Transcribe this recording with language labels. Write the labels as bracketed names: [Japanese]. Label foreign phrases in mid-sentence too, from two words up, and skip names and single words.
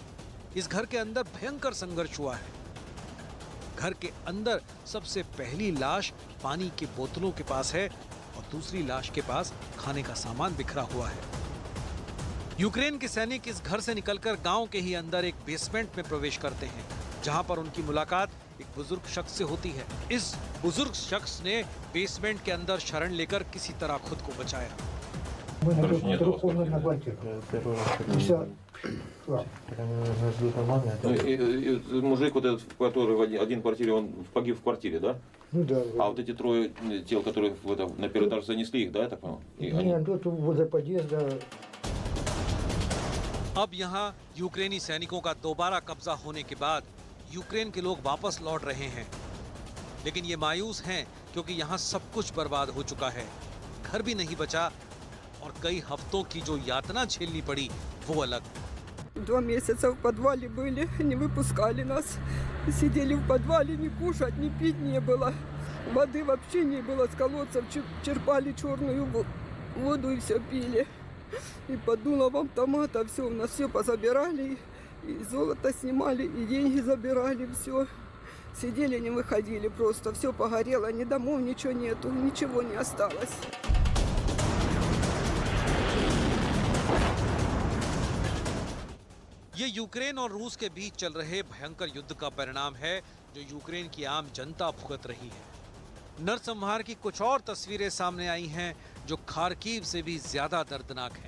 [Hindi] इस घर के अंदर भयंकर संघर्ष हुआ है। घर के अंदर सबसे पहली लाश पानी की बोतलों के पास है और दूसरी लाश के पास खाने का सामान बिखरा हुआ है। यूक्रेन के सैनिक इस घर से निकलकर गांव के ही अंदर एक बेसमेंट में प्रवेश करते हैं, जहां पर उनकी मुलाकात एक बुजुर्ग शख्स से होती है। इस बुजुर्ग शख्स ने बेसमेंट के अंदर शरण लेकर किसी तरह खुद को बचाया। [Russian] Мужик вот этот, который один в квартире, он погиб в квартире, да? Ну да. А вот эти трое тел, которые на первый этаж занесли их, да, я так понял? Нет, тут возле подъезда. [Hindi] अब यहाँ यूक्रेनी सैनिकों का दोबारा कब्जा होने के बाद यूक्रेन के लोग वापस लौट रहे हैं, लेकिन ये मायूस हैं क्योंकि यहाँ सब कुछ बर्बाद हो चुका है। घर भी नहीं बचा और कई हफ्तों की जो यातना झेलनी पड़ी वो अलग। [Russian] 2 месяца в подвале были, не выпускали нас. Сидели в подвале, ни кушать, ни пить не было. Воды вообще не было, с колодцев черпали черную воду и все пили. И под дулом автомата все, у нас все позабирали, и золото снимали, и деньги забирали, все. Сидели, не выходили просто, все погорело, ни домов, ничего нету, ничего не осталось. [Hindi] ये यूक्रेन और रूस के बीच चल रहे भयंकर युद्ध का परिणाम है, जो यूक्रेन की आम जनता भुगत रही है। नरसंहार की कुछ और तस्वीरें सामने आई हैं जो खार्किव से भी ज्यादा दर्दनाक हैं।